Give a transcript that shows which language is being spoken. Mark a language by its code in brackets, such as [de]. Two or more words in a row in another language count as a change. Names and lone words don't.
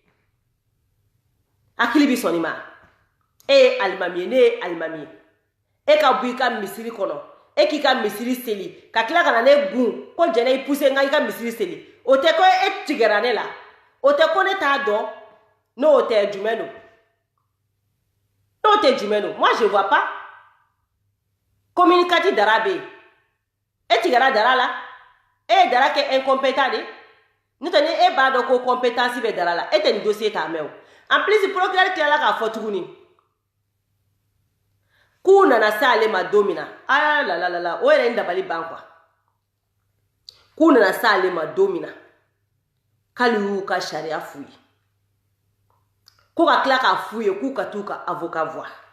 [bm] hakili bi sɔn nin ma e ye alimami ye ne ye alimami ye e ka bɔ i ka misiri kɔnɔ e k'i ka misiri seli ka tila ka na ne gun ko jɛnɛ i pousse n ka i ka misiri seli o tɛ ko e tigɛra ne la o tɛ ko ne t'a dɔn n'o tɛ jumɛn don n'o tɛ jumɛn don [fr] moi je vois pas [bm] communicati dara bɛ yen e tigɛra dara la e ye dara kɛ incompétent de n'o tɛ ni e b'a dɔn ko compétence bɛ dara la e tɛ nin dossier t'a mɛn o [fr] en plus [bm] procureur tilala k'a fɔ tuguni k'u nana se ale ma don min na ah la la la la o yɛrɛ ni dabali ban quoi k'u nana se ale ma don min na k'ale y'u ka sariya f'u ye ko ka tila k'a f'u ye k'u ka t'u ka avocat voir